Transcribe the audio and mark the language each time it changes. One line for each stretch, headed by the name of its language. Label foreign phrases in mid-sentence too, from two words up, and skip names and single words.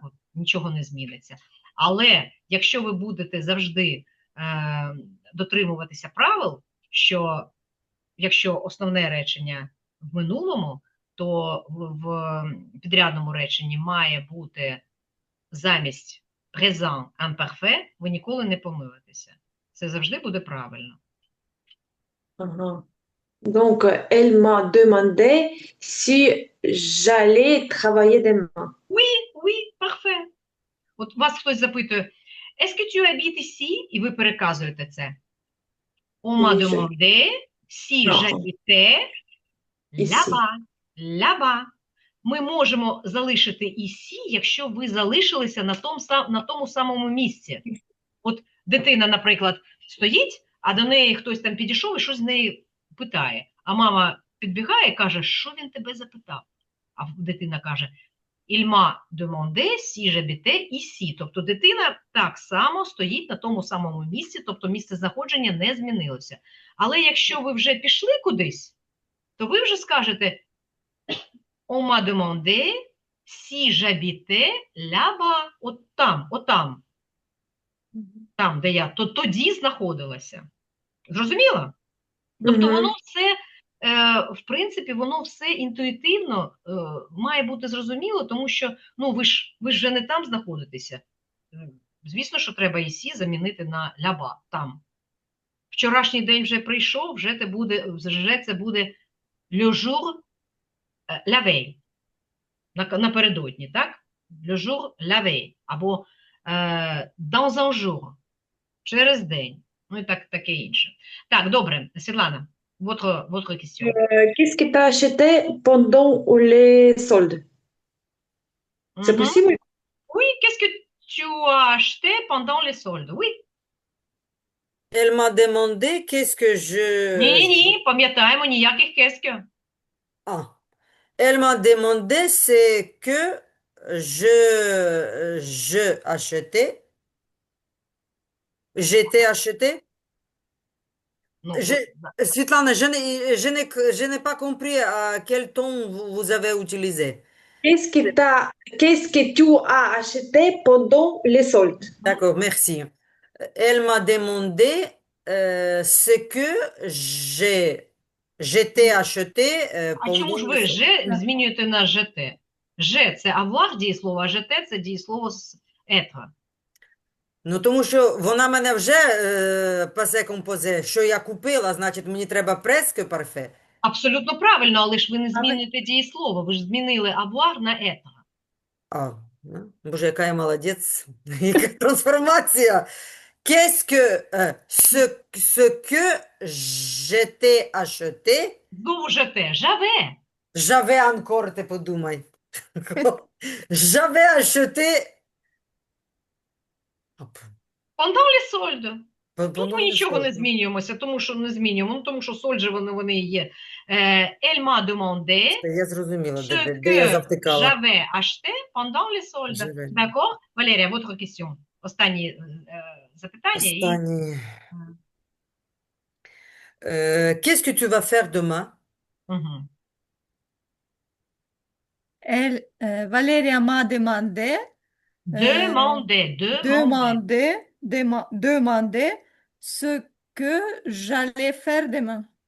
Ukrainian: От, нічого не зміниться. Але якщо ви будете завжди дотримуватися правил, що якщо основне речення в минулому, то в підрядному реченні має бути замість
French: présent imparfait,
Ukrainian: ви ніколи не помилитеся. Це завжди буде правильно. Ага.
French: Donc, elle m'a demandé si j'allais travailler demain. Oui, parfait.
Ukrainian: От вас хтось запитує,
French: est-ce que tu habites ici?
Ukrainian: І ви переказуєте це.
French: On m'a demandé si j'habitais là-bas.
Ukrainian: Ми можемо залишити ici, якщо ви залишилися на тому самому місці. От дитина, наприклад, стоїть, а до неї хтось там підійшов і щось з неї питає. А мама підбігає і каже, що він тебе запитав? А дитина каже,
French: Il m'a demandé si j'habitais ici.
Ukrainian: Тобто дитина так само стоїть на тому самому місці, тобто місце знаходження не змінилося. Але якщо ви вже пішли кудись, то ви вже скажете
French: On m'a demandé si j'habitais là-bas.
Ukrainian: От там, там, де я тоді знаходилася. Зрозуміло? Тобто воно все, в принципі, воно все інтуїтивно має бути зрозуміло, тому що, ну, ви ж вже не там знаходитеся. Звісно, що треба «ici» замінити на
French: «là-bas»,
Ukrainian: там. Вчорашній день вже прийшов, вже це буде
French: «le jour la veille»,
Ukrainian: напередодні, так?
French: «Le jour la veille», або «dans un jour»,
Ukrainian: через день. Ну і таке інше. Так, добре, Світлана,
French: votre question. Qu'est-ce que tu as acheté pendant les soldes? C'est possible? Oui, qu'est-ce que tu as acheté pendant les soldes? Oui. Elle m'a demandé qu'est-ce que je...
Ukrainian: Ні, пам'ятаємо, ніяких qu'est-ce. Ah.
French: Elle m'a demandé ce que je achetais. J'étais acheté.
Ukrainian: Ну,
French: Svetlana, je n'ai pas compris à quel ton vous avez utilisé. Qu'est-ce que tu as acheté pendant les soldes? D'accord, merci. Elle m'a demandé ce que j'étais acheté
Ukrainian: а чому pendant ж les ви soldes. «же» змінюєте на «жете»? «Же» – це avoir дієслово, а «жете» – це дієслово з «être». Ну, тому що вона мене вже
French: passé composé,
Ukrainian: що я купила, значить мені треба
French: plus-que-parfait.
Ukrainian: Абсолютно правильно, але ж ви не змінюєте дієслово, ви ж змінили avoir на «être». А, ну, боже, яка я молодець, яка трансформація.
French: Qu'est-ce que, ce que j'étais acheté,
Ukrainian: Знову «жете», «j'avais».
French: j'avais encore,
Ukrainian: ти подумай.
French: J'avais acheté. Pendant les soldes.
Ukrainian: Тут Pendant ми les нічого не soldes. змінюємося, тому що не змінюємо, ну, тому що соль же вони і є.
French: Elle m'a demandé
Ukrainian: Я зрозуміла, ce де я que завтикала.
French: j'avais acheté pendant les soldes. J'avais. D'accord? Валерія, votre question.
Ukrainian: Останні запитання. Останнє.
French: Qu'est-ce que tu vas faire demain? Мгм. Valéria m'a demandé, demandé ce que j'allais faire demain.